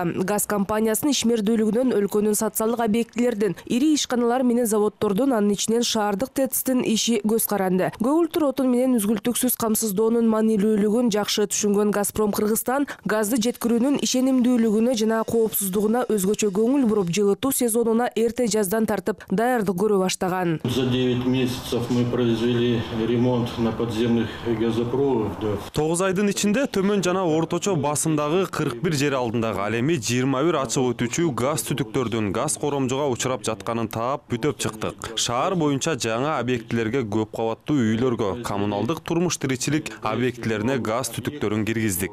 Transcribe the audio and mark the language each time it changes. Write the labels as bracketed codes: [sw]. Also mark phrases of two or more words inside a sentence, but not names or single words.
[ky] Газ компаниясынын ишмердүүлүгүнөн өлкөнүн социалдык объектилердин, ири ишканалар менен заводдордун, анын ичинен шаардык ТЭЦтин иши көз каранды. Көгүлтүр отун менен үзгүлтүксүз камсыздоонун маанилүүлүгүн жакшы түшүнгөн Газпром Кыргызстан газды жеткирүүнүн ишенимдүүлүгүнө жана коопсуздугуна өзгөчө көңүл буруп, жылытуу сезонуна эрте жаздан тартып даярдык көрө баштаган. [ru] За 9 месяцев мы произвели ремонт на подземных газопроводов. [ky] 9 айдын ичинде төмөн жана орточо басымдагы 41 жер алдындагы, ал эми 21 ачык өтүүчү газ түтүктөрдүн газ коромжого учурап жатканын таап бүтөп чыктык. Шаар боюнча жаңа объектилерге, көп кабаттуу үйлөргө, коммуналдык турмуш тиричилик объектилерине газ түтүктөрүн киргиздик.